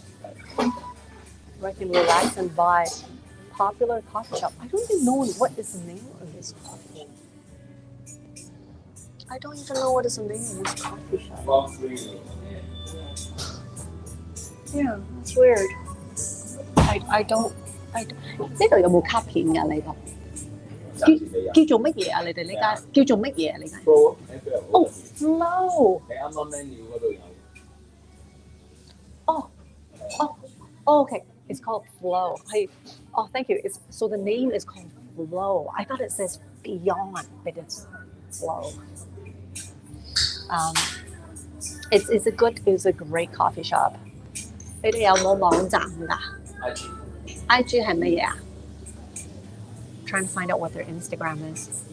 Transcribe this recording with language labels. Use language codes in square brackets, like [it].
[en] Where I can relax and buy. Popular coffee shop. I don't even know what is the name of this coffee shop. I don't even know what is the name of this coffee shop. Yeah, that's weird. I don't [yue] 呢度有冇卡片㗎？你個叫做乜嘢啊？你哋呢間叫做乜嘢啊？你間哦 Flow 你啱啱 menu 嗰度有哦哦 [en] okay it's called Flow thank you so the name is called Flow I thought it says Beyond but it's Flow it's a great coffee shop [yue] 你哋有冇網站㗎？IG 係乜嘢啊？ [en] Trying to find out what their Instagram is.